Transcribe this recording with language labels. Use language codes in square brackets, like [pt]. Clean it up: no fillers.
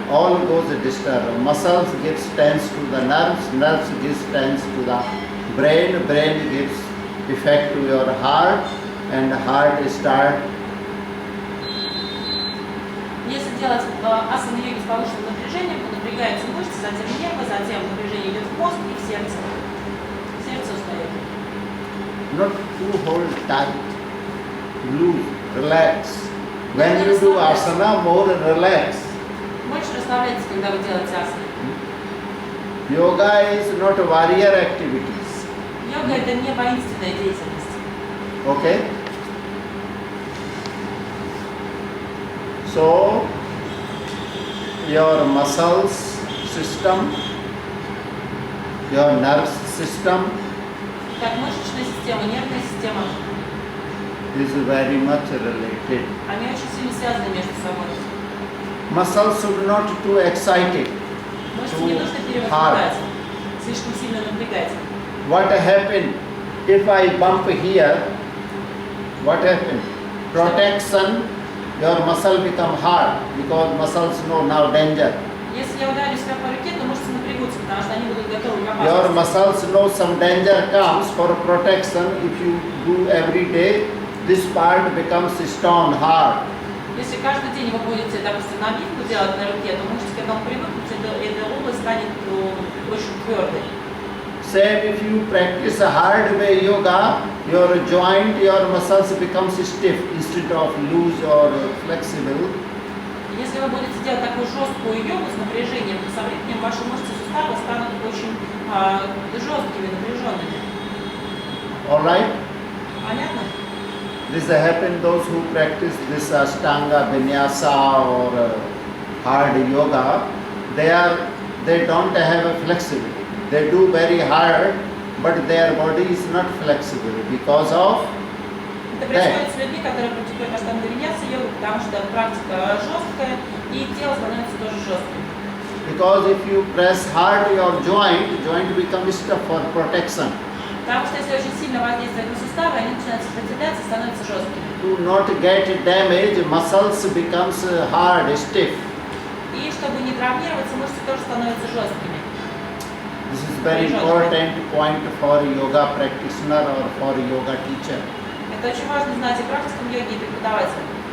[en] All goes disturbed. Muscles gives tense to the nerves, nerves gives tense to the brain, brain gives effect to your heart, and heart start. [ru] Если делать асаны йоги с повышенным напряжением, то напрягаются мышцы, затем нервы, затем напряжение идет в мозг и в сердце. Сердце устает. [en] Not to hold tight, loose, relax. When you do asana, more relax. [ru] Больше расслабляйтесь, когда вы делаете асаны. [en] Yoga is not warrior activities. [ru] Йога это не воинственная деятельность. [en] Okay? So, your muscles system, your nerve system [ru] Как мышечная система, нервная система, [en] is very much related. [ru] они очень сильно связаны между собой. [en] Muscles should not too excited. [ru] Мышцы не нужно перевозбуждать, слишком сильно напрягать. [en] What happened if I bump here? What happened? Protection, your muscle become hard because muscles know now danger. [ru] Если я ударю себя по руке, то мышцы напрягутся, потому что они будут готовы к [en] Your [ru] опасности. [en] muscles know some danger comes for protection. If you do every day, this part becomes stone hard. [ru] Если каждый день вы будете, допустим, набивку делать на руке, то мышцы к этому привыкнут, и эта область станет очень твердой. [en] Same if you practice a hard way yoga, your joint, your muscles becomes stiff instead of loose or flexible. [ru] Если вы будете делать такую жесткую йогу с напряжением, то со временем ваши мышцы сустава станут очень жесткими, напряженными. [en] All right? [ru] Понятно? [en] This happen those who practice this Ashtanga Vinyasa or hard yoga, they don't have a flexibility. They do very hard, but their body is not flexible because of [ru] Это происходит с людьми, которые практикуют аштанга виньяса йогу, потому что практика жесткая, и тело становится тоже жестким. [en] because if you press hard your joint becomes stiff for protection. [ru] Потому что если очень сильно воздействовать на суставы, они начинают сопротивляться и становятся жесткими. [en] To not get damage, muscles becomes hard, stiff. [ru] И чтобы не травмироваться, мышцы тоже становятся жесткими. [en] This is very important point for yoga practitioner or for yoga teacher. [ru] Это очень важно знать и практикам йоги, и преподавателям.